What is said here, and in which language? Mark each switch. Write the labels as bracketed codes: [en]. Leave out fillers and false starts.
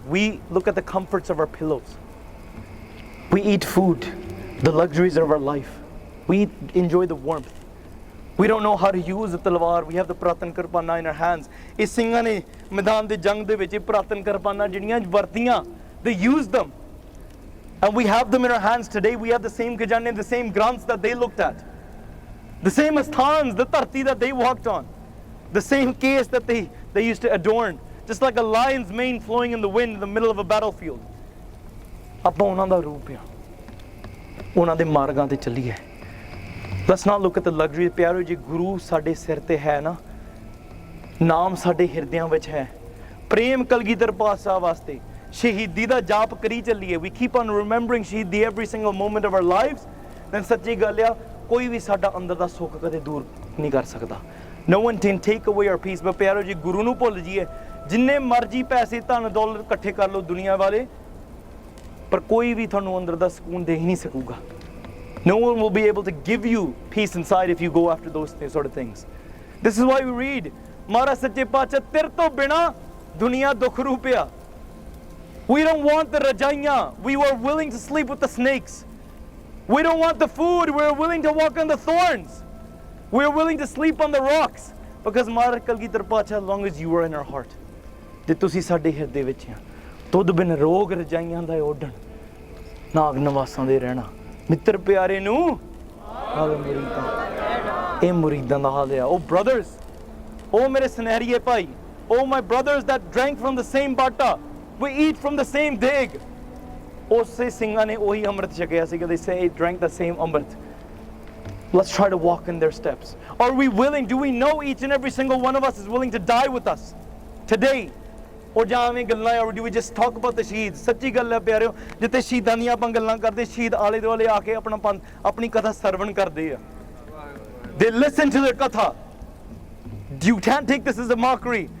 [en] We look at the comforts of our pillows. We eat food, the luxuries of our life. We enjoy the warmth. We don't know how to use the talwar. We have the pratan karpana in our hands. [pa] ਇਹ ਸਿੰਘਾਂ ਨੇ ਮੈਦਾਨ ਦੇ ਜੰਗ ਦੇ ਵਿੱਚ pratan karpana ਜਿਹੜੀਆਂ ਵਰਤੀਆਂ, [en] they used them. And we have them in our hands today. We have the same khajane, the same granths that they looked at. The same asthans, the tarti that they walked on. The same case that they used to adorn. Just like a lion's mane flowing in the wind in the middle of a battlefield. [pa] ਆਪਾਂ ਉਹਨਾਂ ਦਾ ਰੂਪ ਆ, ਉਹਨਾਂ ਦੇ ਮਾਰਗਾਂ ਤੇ ਚੱਲੀਏ. [en] Let's not look at the luxury. [pa] ਪਿਆਰੋ ਜੀ, ਗੁਰੂ ਸਾਡੇ ਸਿਰ ਤੇ ਹੈ ਨਾ, ਨਾਮ ਸਾਡੇ ਹਿਰਦਿਆਂ ਵਿੱਚ ਹੈ, ਪ੍ਰੇਮ ਕਲਗੀਧਰ ਪਾਤਸ਼ਾਹ ਵਾਸਤੇ, ਸ਼ਹੀਦੀ ਦਾ ਜਾਪ ਕਰੀ ਚੱਲੀਏ. [en] We keep on remembering [pa] ਸ਼ਹੀਦੀ [en] every single moment of our lives. [pa] Then ਸੱਚੀ ਗੱਲ ਆ, ਕੋਈ ਵੀ ਸਾਡਾ ਅੰਦਰ ਦਾ ਸੁੱਖ ਕਦੇ ਦੂਰ ਨਹੀਂ ਕਰ ਸਕਦਾ. [en] No one can take away our peace. [pa] but ਪਿਆਰੋ ਜੀ, ਗੁਰੂ ਨੂੰ ਭੁੱਲ ਜਾਈਏ, ਜਿੰਨੇ ਮਰਜ਼ੀ ਪੈਸੇ ਧਨ ਦੌਲਤ ਇਕੱਠੇ ਕਰ ਲਓ ਦੁਨੀਆ ਵਾਲੇ, ਪਰ ਕੋਈ ਵੀ ਤੁਹਾਨੂੰ ਅੰਦਰ ਦਾ ਸਕੂਨ ਦੇ ਹੀ ਨਹੀਂ ਸਕੂਗਾ. [en] No one will be able to give you peace inside if you go after those sort of things. This is why we read [pa] महाराज सच्चे पातशाह तेरे तो बिना दुनिया दुख रूपिया. [en] We don't want the rajaiya. We were willing to sleep with the snakes. We don't want the food. We're willing to walk on the thorns. We're willing to sleep on the rocks. Because Maharaj Kalgidhar Pacha, as long as you are in our heart. [pa] ਤੇ ਤੁਸੀਂ ਸਾਡੇ ਹਿਰਦੇ ਵਿੱਚ ਆ. ਤੁਧ ਬਿਨ ਰੋਗ ਰਜਾਈਆਂ ਦਾ ਓਢਣ ਨਾਗ ਨਵਾਸਾਂ ਦੇ ਰਹਿਣਾ. ਮਿੱਤਰ ਪਿਆਰੇ ਨੂੰ ਹਾਲ ਮੁਰੀਦਾਂ. ਇਹ ਮੁਰੀਦਾਂ ਦਾ ਹਾਲ ਆ. [en] Oh brothers, oh [pa] ਮੇਰੇ ਸੁਨਹਿਰੀਏ ਭਾਈ, [en] oh my brothers that drank from the same bata. We eat from the same deg. [pa] ਉਸੇ ਸਿੰਘਾਂ ਨੇ ਉਹੀ ਅੰਮ੍ਰਿਤ ਛਕਿਆ ਸੀ. [en] They say drank the same amrit. Let's try to walk in their steps. Are we willing? Do we know each and every single one of us is willing to die with us today? Or [pa] ਜਾਵੇਂ ਗੱਲਾਂ, [en] or do we just talk about the shaheed? [pa] ਸੱਚੀ ਗੱਲ ਹੈ ਪਿਆਰਿਓ, ਜਿੱਥੇ ਸ਼ਹੀਦਾਂ ਦੀਆਂ ਆਪਾਂ ਗੱਲਾਂ ਕਰਦੇ, ਸ਼ਹੀਦ ਆਲੇ ਦੁਆਲੇ ਆ ਕੇ ਆਪਣੀ ਕਥਾ ਸਰਵਣ ਕਰਦੇ ਆ. [en] They listen to their katha. You can't take this as a mockery.